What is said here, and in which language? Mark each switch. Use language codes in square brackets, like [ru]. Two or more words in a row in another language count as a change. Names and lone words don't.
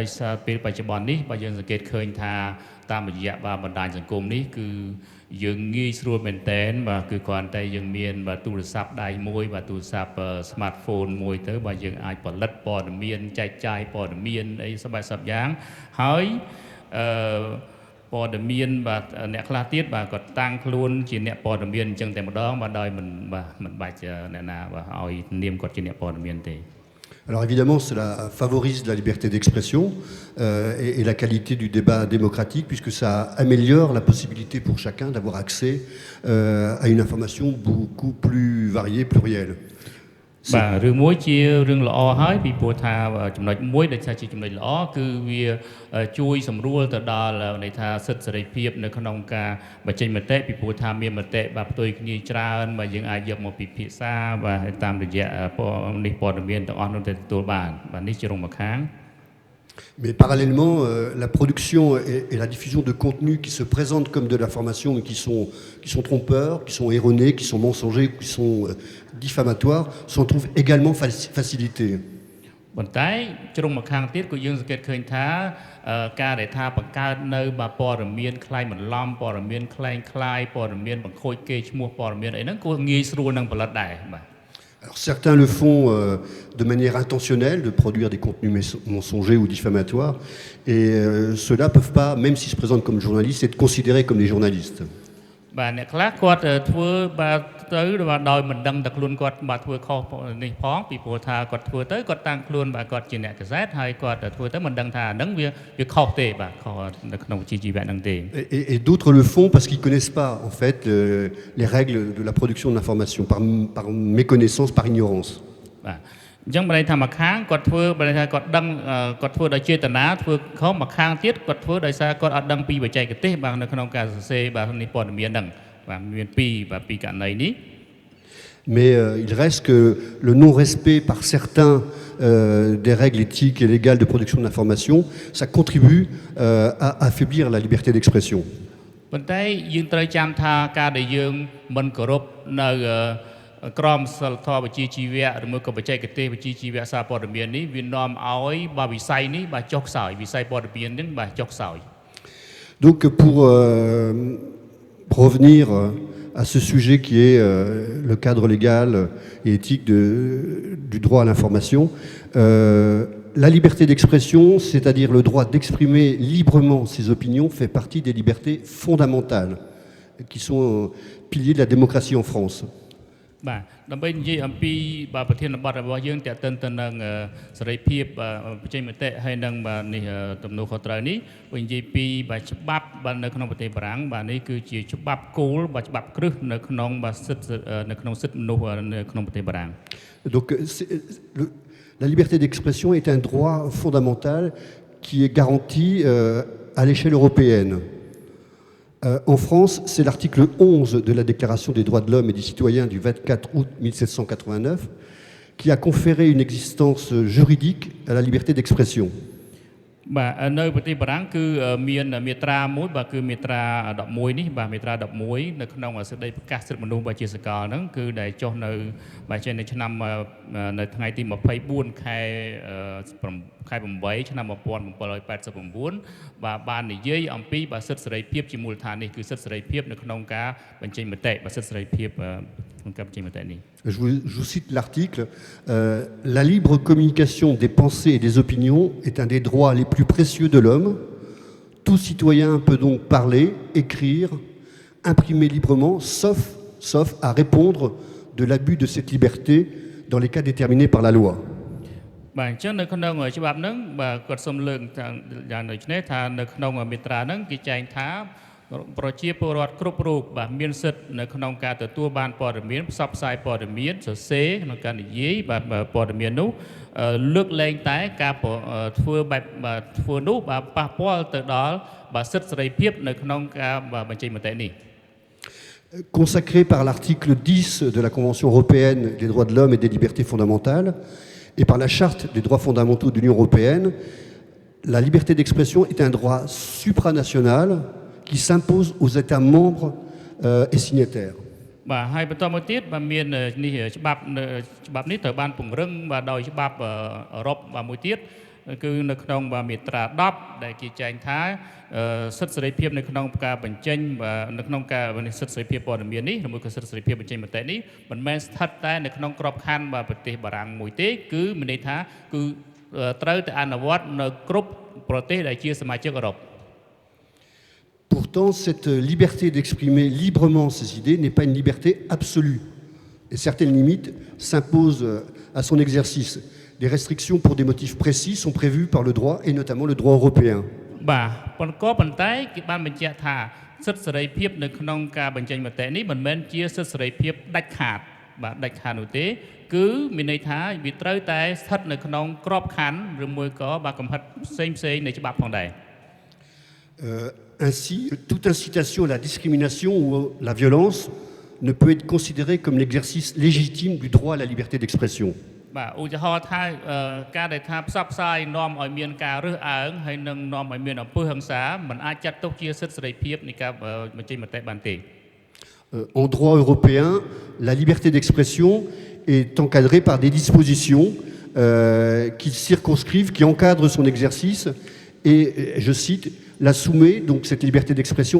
[km] សារពេលបច្ចុប្បន្ននេះបើយើងសង្កេតឃើញថាតាមរយៈបណ្ដាញសង្គមនេះគឺយើងងាយស្រួលមែនតែនបាទគឺគ្រាន់តែយើងមានបាទទូរស័ព្ទដៃមួយបាទទូរស័ព្ទ smartphone មួយទៅបាទយើងអាចផលិតព័ត៌មានចែកចាយព័ត៌មានអីសបែបសពយ៉ាងហើយព័ត៌មានបាទអ្នកខ្លះទៀតបាទគាត់តាំងខ្លួនជាអ្នកព័ត៌មានអញ្ចឹងតែម្ដងបាទដោយមិនបាច់អ្នកណាបាទឲ្យនាមគាត់ជាអ្នកព័ត៌មានទេ [fr] Alors évidemment, cela favorise la liberté d'expression et la qualité du débat démocratique, puisque ça améliore la possibilité pour chacun d'avoir accès à une information beaucoup plus variée, plurielle. [km] បាទរឿងមួយជារឿងល្អហើយពីព្រោះថាចំណុចមួយដែលថាជាចំណុចល្អគឺវាជួយសម្រួលទៅដល់ន័យថាសិទ្ធិសេរីភាពនៅក្នុងការបញ្ចេញមតិពីព្រោះថាមានមតិបាទផ្ទុយគ្នាច្រើនបាទយើងអាចយកមកពិភាក្សាបាទតាមរយៈនេះព័ត៌មានទាំងអស់នោះទៅទទួលបានបាទនេះជារងមួយខាង [fr] Mais parallèlement, la production et la diffusion de contenus qui se présentent comme de l'information mais qui sont trompeurs, qui sont erronés, qui sont mensongers, qui sont diffamatoires, s'en trouvent également facilités. [km] ប៉ុន្តែជ្រុងមួយខាងទៀតក៏យើងសង្កេតឃើញថាការដែលថាបង្កើតនៅព័ត៌មានคล้ายបន្លំព័ត៌មានคล้ายព័ត៌មានបង្ខូចគេឈ្មោះព័ត៌មានអីហ្នឹងក៏ងាយស្រួលនឹងផលិតដែរបាទ [fr] Alors certains le font de manière intentionnelle, de produire des contenus mensongers ou diffamatoires, et ceux-là ne peuvent pas, même s'ils se présentent comme journalistes, être considérés comme des journalistes. [km] បាទអ្នកខ្លះគាត់ធ្វើបាទទៅបាទដោយមិនដឹងតែខ្លួនគាត់បាទធ្វើខុសនេះផងពីព្រោះថាគាត់ធ្វើទៅគាត់តាំងខ្លួនបាទគាត់ជាអ្នកកសែតហើយគាត់ធ្វើទៅមិនដឹងថាហ្នឹងវាខុសទេបាទខុសនៅក្នុងវិជ្ជាជីវៈហ្នឹងទេ [fr] Et d'autres le font parce qu'ils connaissent pas en fait les règles de la production de l'information par méconnaissance, par ignorance. [km] បាទ អញ្ចឹងបានន័យថាមួយខាងគាត់ធ្វើបានន័យថាគាត់ដឹងគាត់ធ្វើដោយចេតនាធ្វើខុសមួយខាងទៀតគាត់ធ្វើដោយសារគាត់អត់ដឹងពីបច្ចេកទេសបាទនៅក្នុងការសរសេរបាទនេះព័ត៌មានហ្នឹងបាទមានពីរករណីនេះ [fr] Mais il reste que le non-respect par certains des règles éthiques et légales de production d'information, ça contribue à affaiblir la liberté d'expression. [km] ប៉ុន្តែយើងត្រូវចាំថាការដែលយើងមិនគោរពនៅក្រមសីលធម៌វិជ្ជាជីវៈឬមួយក៏បច្ចេកទេសវិជ្ជាជីវៈសារព័ត៌មាននេះវានាំឲ្យវិស័យនេះចុះខ្សោយវិស័យព័ត៌មាននេះចុះខ្សោយ [fr] Donc pour revenir à ce sujet qui est le cadre légal et éthique du droit à l'information, la liberté d'expression, c'est-à-dire le droit d'exprimer librement ses opinions, fait partie des libertés fondamentales qui sont piliers de la démocratie en France. [km] បាទដើម្បីនិយាយអំពីប្រធានបទរបស់យើងតើទៅនឹងសេរីភាពបញ្ចេញមតិហើយនឹងនេះទំនួលខុសត្រូវនេះវិញនិយាយពីច្បាប់នៅក្នុងប្រទេសបារាំងបាទនេះគឺជាច្បាប់គោលច្បាប់គ្រឹះនៅក្នុងសិទ្ធិនៅក្នុងសិទ្ធិមនុស្សនៅក្នុងប្រទេសបារាំង [fr] Donc la liberté d'expression est un droit fondamental qui est garanti à l'échelle européenne. En France, c'est l'article 11 de la Déclaration des droits de l'homme et des citoyens du 24 août 1789 qui a conféré une existence juridique à la liberté d'expression. [km] បាទនៅប្រទេសបារាំងគឺមានមាត្រាមួយបាទគឺមាត្រា11នេះបាទមាត្រា11នៅក្នុងសេចក្តីប្រកាសសិទ្ធិមនុស្សជាសកលហ្នឹងគឺដែលចុះនៅបាទចេញនៅឆ្នាំនៅថ្ងៃទី24ខែ8ឆ្នាំ1789បាទបាននិយាយអំពីសិទ្ធិសេរីភាពជាមូលដ្ឋាននេះគឺសិទ្ធិសេរីភាពនៅក្នុងការបញ្ចេញមតិបាទសិទ្ធិសេរីភាពក្នុងការបញ្ចេញមតិនេះ [fr] Je vous cite l'article. La libre communication des pensées et des opinions est un des droits les plus précieux de l'homme. Tout citoyen peut donc parler, écrire, imprimer librement, sauf à répondre de l'abus de cette liberté dans les cas déterminés par la loi. [km] បាទអញ្ចឹងនៅក្នុងច្បាប់ហ្នឹងបាទគាត់សូមលើកយ៉ាងដូចនេះថានៅក្នុងមាត្រាហ្នឹងគេចែងថាប្រជាពលរដ្ឋគ្រប់រូបបាទមានសិទ្ធិនៅក្នុងការទទួលបានព័ត៌មានផ្សព្វផ្សាយព័ត៌មានសរសេរក្នុងការនិយាយបាទព័ត៌មាននោះលើកលែងតែការធ្វើបែបធ្វើនោះបាទប៉ះពាល់ទៅដល់បាទសិទ្ធិសេរីភាពនៅក្នុងការបញ្ចេញមតិនេះ [fr] Consacré par l'article 10 de la Convention européenne des droits de l'homme et des libertés fondamentales et par la Charte des droits fondamentaux de l'Union européenne, la liberté d'expression est un droit supranational qui s'impose aux États membres et signataires. [km] បាទហើយបន្តមកទៀតបាទមាននេះច្បាប់នេះត្រូវបានពង្រឹងបាទដោយច្បាប់អឺរ៉ុបបាទមួយទៀតគឺនៅក្នុងមាត្រា10ដែលគេចែងថាសិទ្ធិសេរីភាពនៅក្នុងការបញ្ចេញនៅក្នុងការសិទ្ធិសេរីភាពព័ត៌មាននេះឬមួយក៏សិទ្ធិសេរីភាពបញ្ចេញមតិនេះមិនមែនស្ថិតតែនៅក្នុងក្របខ័ណ្ឌបាទប្រទេសបារាំងមួយទេគឺមានន័យថាគឺត្រូវតែអនុវត្តនៅគ្រប់ប្រទេសដែលជាសមាជិកអឺរ៉ុប [fr] Pourtant, cette liberté d'exprimer librement ses idées n'est pas une liberté absolue. Et certaines limites s'imposent à son exercice. Des restrictions pour des motifs précis sont prévues par le droit, et notamment le droit européen. [km] បាទប៉ុន្តែគេបានបញ្ជាក់ថាសិទ្ធិសេរីភាពនៅក្នុងការបញ្ចេញមតិនេះមិនមែនជាសិទ្ធិសេរីភាពដាច់ខាតបាទដាច់ខាតនោះទេគឺមានន័យថាវាត្រូវតែស្ថិតនៅក្នុងក្របខ័ណ្ឌឬមួយក៏បាទកំហិតផ្សេងនៃច្បាប់ផងដែរ [fr] Ainsi, toute incitation à la discrimination ou à la violence ne peut être considérée comme l'exercice légitime du droit à la liberté d'expression. [km] បាទឧទាហរណ៍ថាការដែលថាផ្សព្វផ្សាយនាំឲ្យមានការរើសអើងហើយនឹងនាំឲ្យមានអំពើហិង្សាមិនអាចចាត់ទុកជាសិទ្ធិសេរីភាពនៃការបញ្ចេញមតិបានទេ [fr] En droit européen, la liberté d'expression est encadrée par des dispositions qui circonscrivent, qui encadrent son exercice et, je cite, la soumet, donc cette liberté d'expression,